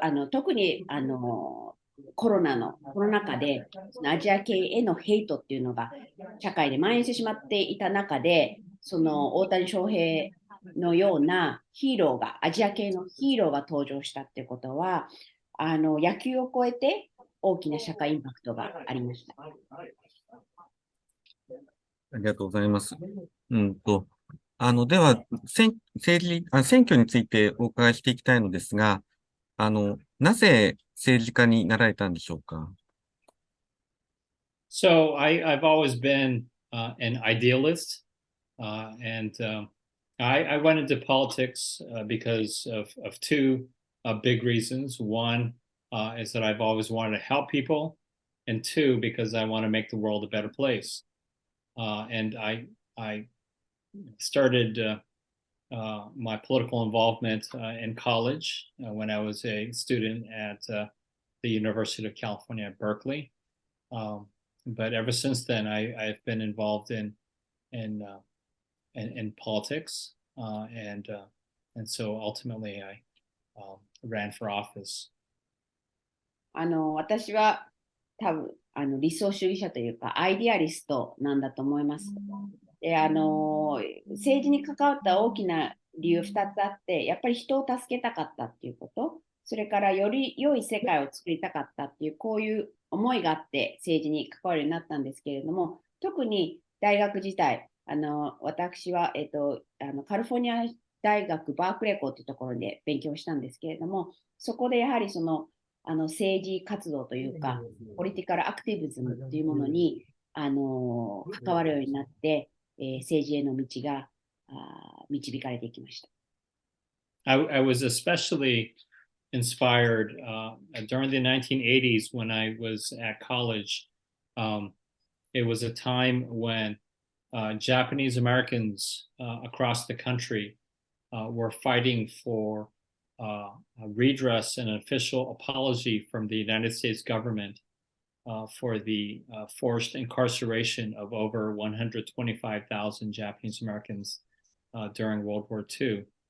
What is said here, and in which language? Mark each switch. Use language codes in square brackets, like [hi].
[ja] 特にコロナ禍でアジア系へのヘイトっていうのが社会で蔓延してしまっていた中で、その大谷翔平のようなヒーローが、アジア系のヒーローが登場したっていうことは、野球を超えて大きな社会インパクトがありました。ありがとうございます。では、選挙についてお伺いしていきたいのですが、なぜ政治家になられたんでしょうか？ [en] So I've always been an idealist, and I went into politics because of two big reasons. One is that I've always wanted to help people, and two, because I want to make the world a better place. And I started my political involvement in college when I was a student at the University of California at Berkeley. But ever since then, I've been involved in politics, and so ultimately I ran for office. [ja] 私は多分理想主義者というかアイデアリストなんだと思います。で政治に関わった大きな理由2つあって、やっぱり人を助けたかったっていうこと、それからより良い世界を作りたかったっていう、こういう思いがあって政治に関わるようになったんですけれども、特に大学時代、私は、カリフォルニア大学バークレー校というところで勉強したんですけれども、そこでやはりその政治活動というか、ポリティカルアクティビズムというものに関わるようになって、政治への道が導かれていきました。 [en] I was especially inspired during the 1980s when I was at college. It was a time when Japanese Americans across the country were fighting for a redress and an official apology from the United States government for the forced incarceration of over 125,000 Japanese Americans during World War II.